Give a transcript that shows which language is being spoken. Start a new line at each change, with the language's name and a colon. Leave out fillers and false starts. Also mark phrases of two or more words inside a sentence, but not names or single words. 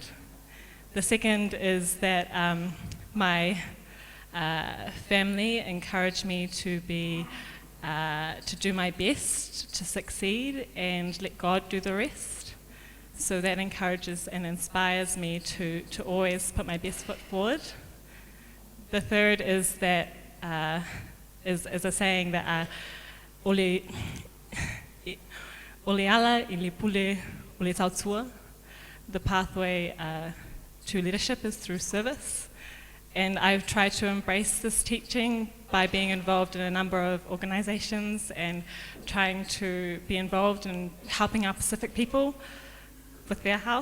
English: The second is that my family encouraged me to do my best to succeed and let God do the rest. So that encourages and inspires me to always put my best foot forward. The third is that is a saying that
Samoan: ole ala I le pule ole tautua.
English: The pathway to leadership is through service. And I've tried to embrace this teaching by being involved in a number of organizations and trying to be involved in helping our Pacific people with their health.